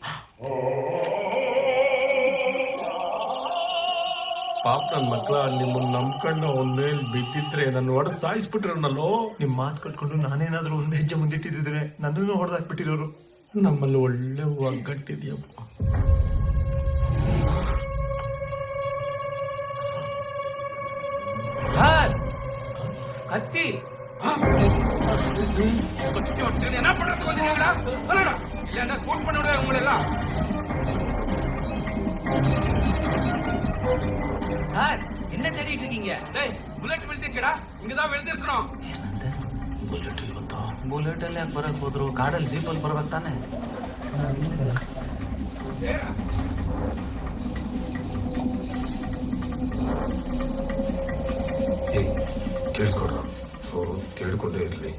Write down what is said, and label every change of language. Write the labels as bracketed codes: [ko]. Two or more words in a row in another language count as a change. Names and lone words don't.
[kn] ಪಾಪ ನನ್ ಮಕ್ಳ ನಿಮ್ಮನ್ನ ನಂಬ್ಕೊಂಡು ಅವನ ಮೇಲೆ ಬಿದ್ದಿದ್ರೆ ನನ್ನ ಹೊಡೆದು ಸಾಯಿಸ್ಬಿಟ್ರನ್ನಲ್ಲೋ. ನಿಮ್ ಮಾತು ಕಟ್ಕೊಂಡು ನಾನೇನಾದ್ರೂ ಒಂದ್ ಹೆಜ್ಜೆ ಮುಂದಿಟ್ಟಿದ್ರೆ ನನ್ನನ್ನು ಹೊಡೆದಾಕ್ಬಿಟ್ಟಿರೋರು. ನಮ್ಮಲ್ಲಿ ಒಳ್ಳೆ ಒಗ್ಗಟ್ಟಿದ್ಯಪ್ಪ. ಕತ್ತಿ [ta] என்ன பண்றது வந்தீங்களா? சொல்லடா. இல்லன்னா ஸ்போர்ட் பண்ண விடுவேன் உங்களை எல்லாம். சார், என்ன தேடிட்டு இருக்கீங்க? டேய், புல்லட் விழுந்துச்சுடா. இங்கதான் விழுந்திருக்கணும். [kn] ಬುಲೆಟ್ ಅಲ್ಲಿ ಯಾಕೆ ಬರಕ್ ಹೋದ್ರು? ಕಾಡಲ್ಲಿ ಜೀಪಲ್ಲಿ ಬರ್ಬೇಕು ತಾನೆ. ಕೇಳಿಸ್ಕೊಡ್ರು, ಅವರು ಕೇಳ್ಕೊಂಡೇ ಇರಲಿ.